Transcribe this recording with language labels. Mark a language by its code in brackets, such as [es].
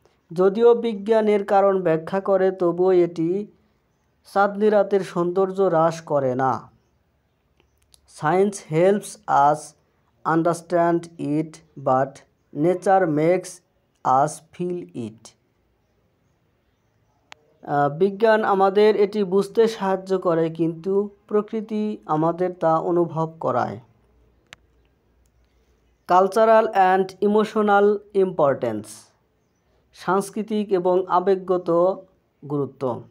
[bn] যদিও বিজ্ঞান এর কারণ ব্যাখ্যা করে তবুও এটি চাঁদনি রাতের সৌন্দর্য হ্রাস করে না। [en] Science helps us understand it, but nature makes us feel it. [bn] বিজ্ঞান আমাদের এটি বুঝতে সাহায্য করে কিন্তু প্রকৃতি আমাদের তা অনুভব করায়। [en] cultural and emotional importance, [bn] সাংস্কৃতিক এবং আবেগগত গুরুত্ব।